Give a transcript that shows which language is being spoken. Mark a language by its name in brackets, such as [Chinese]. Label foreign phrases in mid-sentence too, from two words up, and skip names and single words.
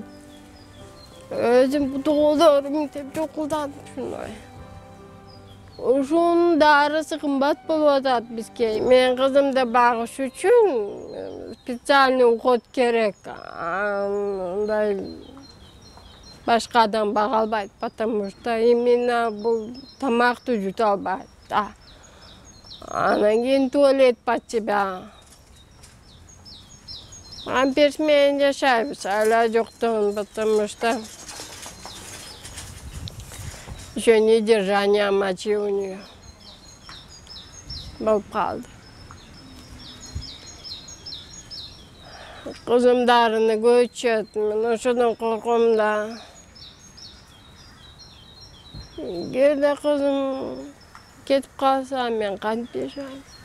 [Kyrgyz] Өзүм бутугулдорум деп чукулдатып ушундай. Ушунун дарысы кымбат болуп атат бизге. Мен кызымды багыш үчүн [Russian] специальный уход [Kyrgyz] керек. Андай башка адам бага албайт, [Russian] потому что именно [Kyrgyz] бул тамакты жута албайт. Анан кийин [Russian] туалет под себя. [Kyrgyz] Амперс менен жашайбыз, айла жоктон, [Russian] потому что еще недержание мочи у нее [Kyrgyz] болуп калды. Кызым дарыны көчөт, мен ошодон корком да. Кээде кызым кетип калса, мен кантип жашайм?